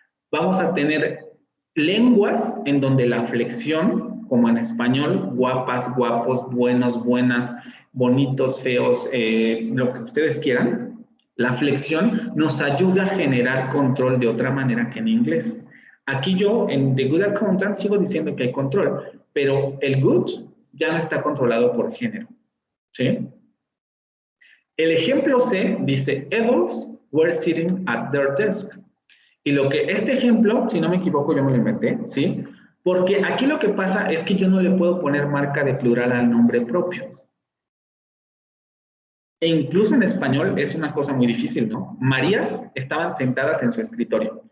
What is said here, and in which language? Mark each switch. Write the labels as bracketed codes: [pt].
[es] Vamos a tener lenguas en donde la flexión, como en español, guapas, guapos, buenos, buenas, bonitos, feos, lo que ustedes quieran, la flexión nos ayuda a generar control de otra manera que en inglés. Aquí yo, en The Good Accountant, sigo diciendo que hay control, pero el good ya no está controlado por género, ¿sí? El ejemplo C dice, [en] adults were sitting at their desk. [es] Y este ejemplo, si no me equivoco, yo me lo inventé, ¿sí? Porque aquí lo que pasa es que yo no le puedo poner marca de plural al nombre propio. E incluso en español es una cosa muy difícil, ¿no? Marías estaban sentadas en su escritorio.